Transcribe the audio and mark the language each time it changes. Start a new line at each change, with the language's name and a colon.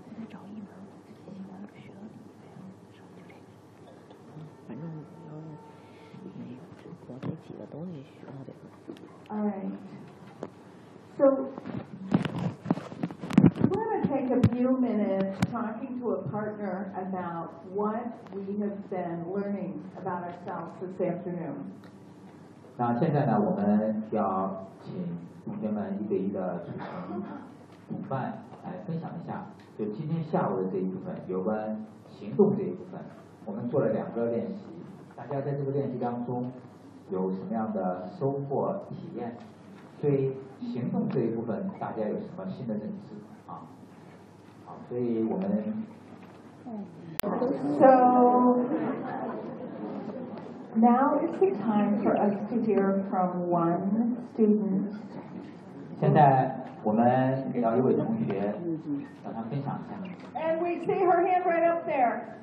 Chinese: 你找一门，一门学理呗，上就这个。嗯，反正你要是没有，我这几个都得学到点。
English: Alright. So, we're going to take a few minutes talking to a partner about what we have been learning about ourselves this afternoon.
Chinese: 那现在呢，我们要请同学们一对一的组成伙伴。来分享一下，就今天下午的这一部分，有关行动这一部分，我们做了两个练习，大家在这个练习当中有什么样的收获体验？对行动这一部分，大家有什么新的认知啊？好，所以我们
English: So now is the time for us to hear from one student.
Chinese: 现在我们要一位同学让他分享一下。
English: And we see her hand right up there.